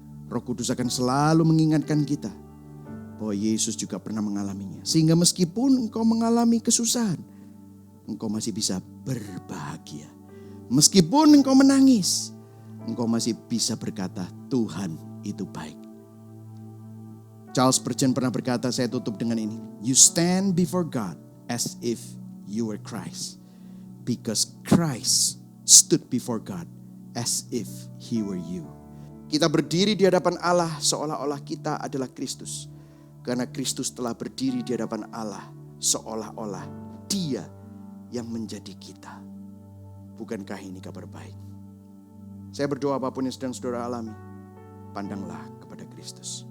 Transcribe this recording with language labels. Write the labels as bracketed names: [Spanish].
[Indonesian] Roh Kudus akan selalu mengingatkan kita bahwa Yesus juga pernah mengalaminya. Sehingga meskipun engkau mengalami kesusahan, engkau masih bisa berbahagia. Meskipun engkau menangis, engkau masih bisa berkata, Tuhan itu baik. Charles Spurgeon pernah berkata, saya tutup dengan ini. [English] You stand before God as if you were Christ. Because Christ stood before God as if he were you. [Indonesian] Kita berdiri di hadapan Allah seolah-olah kita adalah Kristus. Karena Kristus telah berdiri di hadapan Allah seolah-olah Dia yang menjadi kita. Bukankah ini kabar baik? Saya berdoa apapun yang sedang saudara alami, pandanglah kepada Kristus.